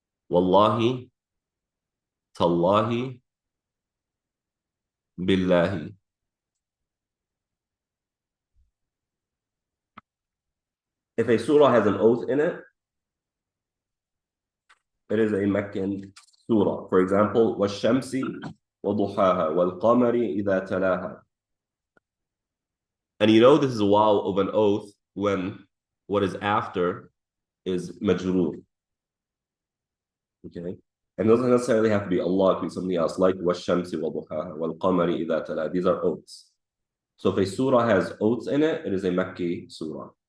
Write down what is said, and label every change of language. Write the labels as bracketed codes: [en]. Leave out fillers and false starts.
[ar] Wallahi, tallahi, billahi. [en] If a surah has an oath in it, it is a Meccan surah. For example, [ar] وَالشَّمْسِ وَضُحَاهَا وَالْقَمَرِ إِذَا تَلَاهَا. [en] And you know this is a waw of an oath when what is after is majroor. Okay? And it doesn't necessarily have to be Allah, it could be something else, like [ar] وَالشَّمْسِ وَضُحَاهَا وَالْقَمَرِ إِذَا تَلَاهَا. [en] These are oaths. So if a surah has oaths in it, it is a Meccan surah.